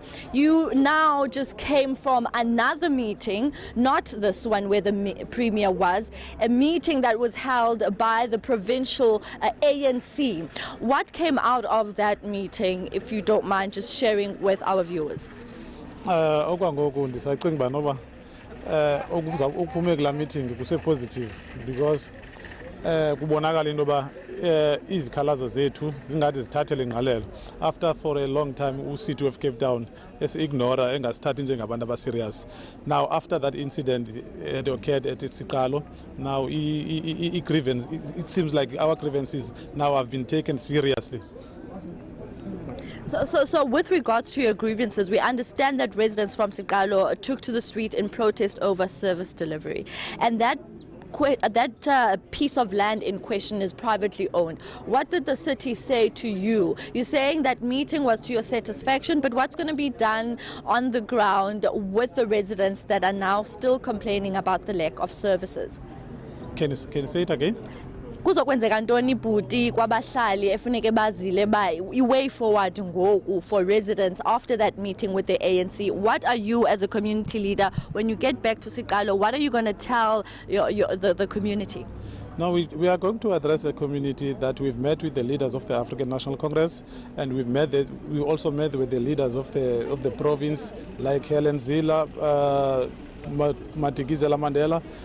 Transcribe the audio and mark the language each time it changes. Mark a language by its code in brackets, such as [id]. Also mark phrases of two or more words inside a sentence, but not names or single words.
[en] You now just came from another meeting, not this one where the Premier was, a meeting that was held by the provincial eNCA. What came out of that meeting, if you don't mind just sharing with our viewers? [xh] Okwangoku ndisacinga noba okuphume kula meeting kuse-positive because kubonakala into yoba izikhalazo zethu zingathi zithathele ingqalelo [en] after for a long time [xh] uCity of Cape Town esi-ignora engasithathi njengabantu abaserious. [en] Now after that incident had occurred at Sikalo, now grievance, it seems like our grievances now have been taken seriously. So with regards to your grievances, we understand that residents from Sikalo took to the street in protest over service delivery, and that piece of land in question is privately owned. What did the city say to you? You're saying that meeting was to your satisfaction, but what's going to be done on the ground with the residents that are now still complaining about the lack of services? Can you say it again? [xh] Kuzokwenzeka ntoni bhuti kwabahlali efuneke bazile ba i- [en] way forward [xh] ngoku [en] for residents after that meeting with the ANC? What are you as a community leader, when you get back to Sikalo, what are you going to tell the community? Now we are going to address the community that we've met with the leaders of the African National Congress, and we also met with the leaders of the province, like Helen Zila, Matikizela Mandela.